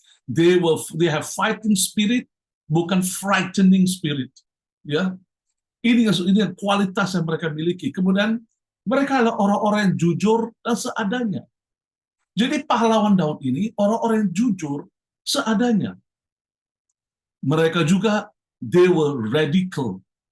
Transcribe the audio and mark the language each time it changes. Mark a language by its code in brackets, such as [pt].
[en] They have fighting spirit, [id] bukan [en] frightening spirit. [id] Ya, ini kualitas yang mereka miliki. Kemudian mereka adalah orang-orang yang jujur dan seadanya. Jadi pahlawan Daud ini orang-orang yang jujur seadanya. Mereka juga [en] they were radical.